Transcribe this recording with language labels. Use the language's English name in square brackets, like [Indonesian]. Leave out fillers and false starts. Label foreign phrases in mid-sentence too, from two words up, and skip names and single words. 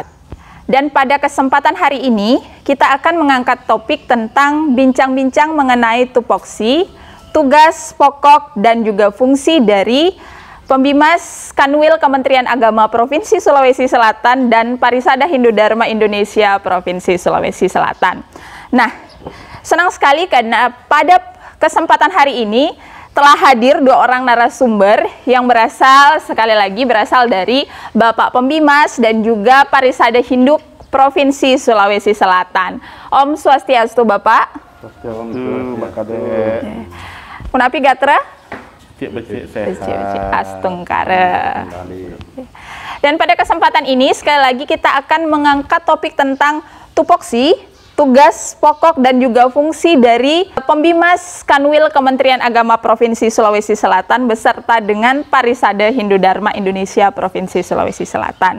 [Indonesian] Dan pada kesempatan hari ini, kita akan mengangkat topik tentang bincang-bincang mengenai tupoksi, tugas pokok dan juga fungsi dari Pembimas Kanwil Kementerian Agama Provinsi Sulawesi Selatan dan Parisada Hindu Dharma Indonesia Provinsi Sulawesi Selatan. Nah, senang sekali karena pada kesempatan hari ini telah hadir dua orang narasumber yang berasal dari Bapak Pembimas dan juga Parisada Hindu Provinsi Sulawesi Selatan. [Balinese] Om Swastiastu Bapak. Swastiastu Mbak Kade. Kunapi gatra? [Indonesian] Sehat. [Balinese] Astungkara. [Indonesian] Dan pada kesempatan ini sekali lagi kita akan mengangkat topik tentang tupoksi, tugas pokok dan juga fungsi dari Pembimas Kanwil Kementerian Agama Provinsi Sulawesi Selatan beserta dengan Parisada Hindu Dharma Indonesia Provinsi Sulawesi Selatan.